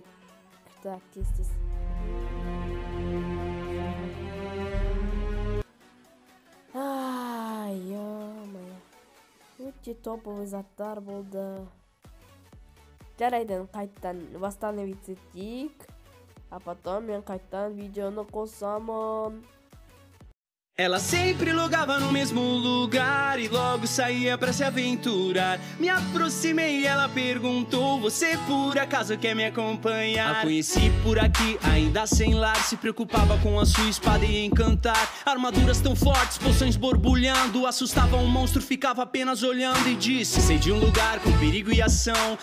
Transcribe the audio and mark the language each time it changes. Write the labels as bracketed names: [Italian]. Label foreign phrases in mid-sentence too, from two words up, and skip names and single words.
[Russian] Так, тез. Ай-ё-моё. [Kazakh] Өте топовый заттар болды. Жарайдан қайттан восстановить етейік. [Russian] А потом [Kazakh] мен қайттан видеоны қосамын. [Portuguese] Ela sempre logava no mesmo lugar e logo saía pra se aventurar. Me aproximei e ela perguntou: você por acaso quer me acompanhar? A conheci por aqui, ainda sem lar, se preocupava com a sua espada e encantar. Armaduras tão fortes, poções borbulhando, assustava um monstro, ficava apenas olhando e disse: sei de um lugar com perigo e ação.